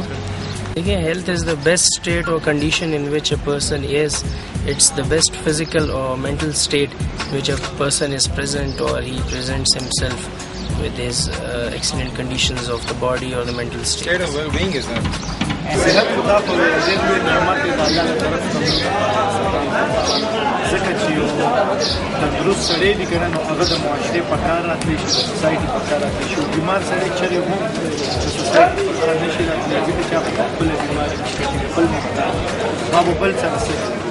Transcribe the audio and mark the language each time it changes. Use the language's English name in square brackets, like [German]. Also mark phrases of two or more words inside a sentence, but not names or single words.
[English] Health is the best state or condition in which a person is. It's the best physical or mental state in which a person is present or he presents himself with his excellent conditions of the body or the mental state. State of well-being is that. [Pashto] صحت خدا په دې لوی نعمت دی الله تعالی طرف څخه ځکه چې یو تندرست سړی دی کنه نو هغه د معاشرې په کار راتلی شي د سوسایټي په کار راتلی شي بیمار سړی چېرې هم د سوسایټي په کار نشي راتلی ځکه چې هغه خپله بیماري نشي خپل محتاج ما به بل سره څه